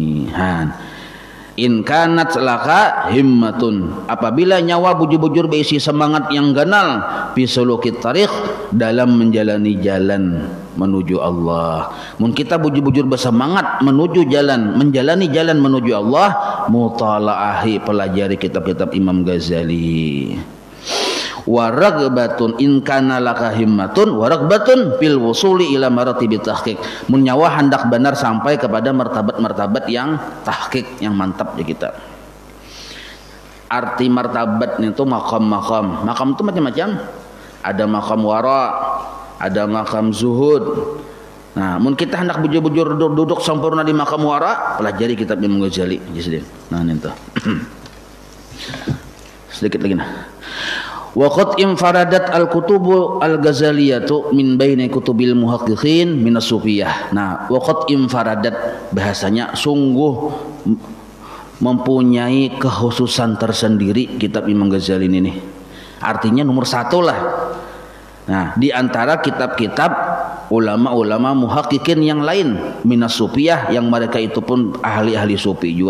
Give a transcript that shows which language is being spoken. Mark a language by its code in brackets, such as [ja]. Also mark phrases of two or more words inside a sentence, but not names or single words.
[ar] إن كانت لك همة, [bjn] apabila nyawa bujur-bujur berisi semangat yang ganal [ar] بسلوك الطريق, [bjn] dalam menjalani jalan menuju Allah. Mun kita bujur-bujur bersemangat menuju jalan, menjalani jalan menuju Allah, mutalaahi, pelajari kitab-kitab Imam Ghazali. [ar] ورغبة إن كان لك همة ورغبة في الوصول إلى مراتب التحقيق, [bjn] menyawa hendak benar sampai kepada martabat-martabat yang tahqiq, yang mantap di kita. Arti martabat itu makam itu macam-macam, ada makam wara, ada makam zuhud. Nah, mun kita hendak bujur-bujur duduk sempurna di makam wara, pelajari kitab Imam Ghazali. Nah, itu sedikit lagi nah. [ar] وقد انفردت الكتب الغزالية من بين كتب المحققين من الصوفية. [bjn] Nah, [ar] وقد انفردت [bjn] bahasanya sungguh mempunyai kekhususan tersendiri kitab Imam Ghazali ini. Artinya nomor satu lah. Nah, di antara kitab-kitab ulama-ulama muhaqqiqin yang lain [ar] من الصوفية [bjn] yang mereka itu pun ahli-ahli sufi juga.